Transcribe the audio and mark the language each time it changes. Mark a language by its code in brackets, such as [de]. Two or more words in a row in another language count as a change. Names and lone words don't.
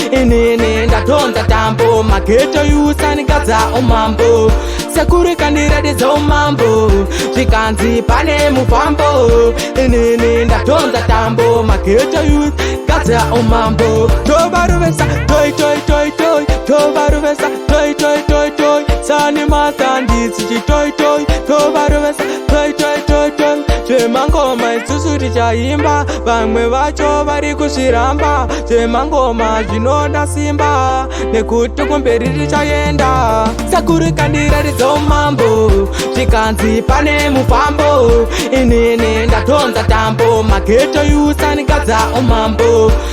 [sn] Inini ndatonza tambo, [en] mageto youth [sn] andigadza umambo. Sekuru kandiratidza umambo, zvikanzi pane mufambo. Inini ndatonza tambo, [en] mageto youth [sn] gadza umambo. Tovaruvesa, toi, toi, toi, toi, tovaruvesa, toi, toi, toi, toi. Sani master handisi chitoi, toi, tovaruvesa, toi, toi, toi, toi. Zvemangoma isusu tichaimba, vamwe vacho vari kuzviramba. Zvemangoma zvinoda simba, nekuti kumberi tichaenda. Sakuru kandiratidza umambo, zvikanzi pane mufambo. Inini ndatonza tambo, [en] mageto youth [sn] andigadza umambo.